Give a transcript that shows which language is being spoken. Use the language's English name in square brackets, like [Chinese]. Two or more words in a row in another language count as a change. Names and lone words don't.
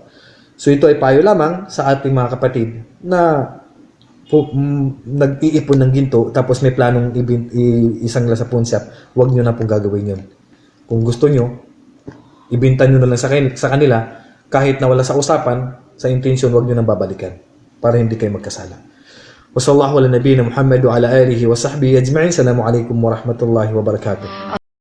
[Filipino] So ito ay payo lamang sa ating mga kapatid na nag-iipon ng ginto tapos may planong isangla sa [English] pawn shop. [Filipino] Huwag nyo na pong gagawin yun. Kung gusto nyo, ibinta nyo na lang sa kanila. Kahit na wala sa usapan, sa intention, huwag nyo nang babalikan para hindi kayo magkasala. [Arabic] وصلى الله على نبينا محمد وعلى آله وصحبه أجمعين. السلام عليكم ورحمة الله وبركاته.